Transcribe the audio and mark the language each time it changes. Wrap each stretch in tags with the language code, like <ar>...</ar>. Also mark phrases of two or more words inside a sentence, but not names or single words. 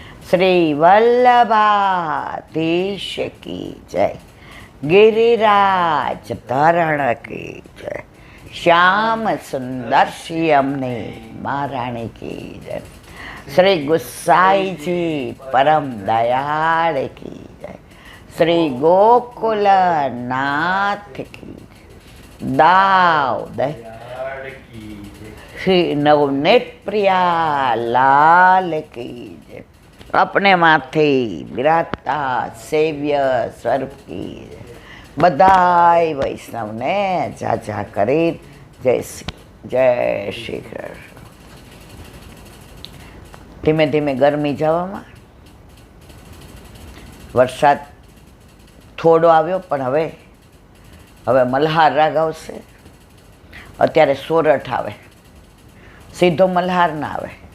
<hi>श्री वल्लभाधीश की जय, गिरिराज धरण की जय, श्याम सुंदर श्यामने महारानी की जय, श्री गुसाई जी परम दयाल की जय, श्री गोकुल नाथ की जय, दाऊद श्री नवनीत प्रिया लाल की जय, अपने माथे विराजता सेव्य स्वरूप की जय।</hi> <gu>બધાઈ વૈષ્ણવ ને જા કરી જય શ્રી કૃષ્ણ। ધીમે ધીમે ગરમી જવામાં, વરસાદ થોડો આવ્યો પણ હવે મલ્હાર રાગ આવશે। અત્યારે સોરઠ આવે, સીધો મલ્હાર ના આવે।</gu>